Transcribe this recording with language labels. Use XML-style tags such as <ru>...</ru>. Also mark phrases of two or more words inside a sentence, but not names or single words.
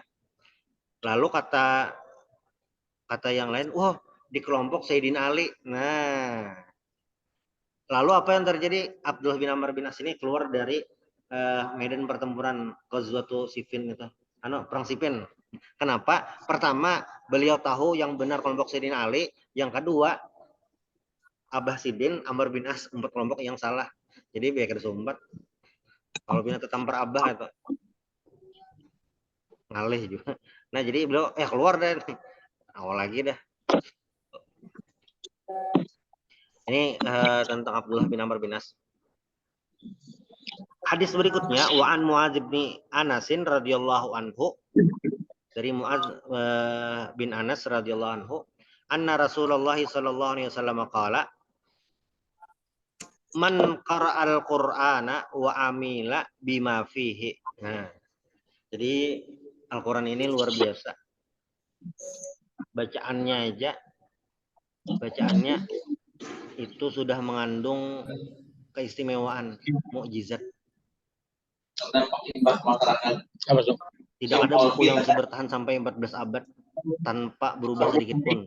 <id>Lalu kata yang lain, wah, di kelompok Sayyidina Ali. Nah, lalu apa yang terjadi? Abdullah bin Amr bin As ini keluar dari medan pertempuran Ghazwatu Siffin itu, perang Siffin. Kenapa? Pertama, beliau tahu yang benar kelompok Sayyidina Ali. Yang kedua, Abah Sidin, Amr bin As, umpat kelompok yang salah.</id> <bjn>Jadi biar kesumbat. Kalau bina tetampar Abah itu ngalih juga.</bjn> <id>Nah, jadi beliau keluar deh. Awal lagi dah. Ini tentang Abdullah bin Amr bin As. Hadis berikutnya,</id> <ar>وعن معاذ بن أنس رضي الله عنه, dari Muadz bin Anas رضي الله عنه، أن رسول الله صلى الله عليه وسلم قال، من قرأ القرآن وعمل بما فيه.</ar> <id>Nah, jadi Al-Qur'an ini luar biasa. Bacaannya itu sudah mengandung keistimewaan, mukjizat. Tidak ada buku yang bisa bertahan sampai 14 abad tanpa berubah sedikit pun.</id>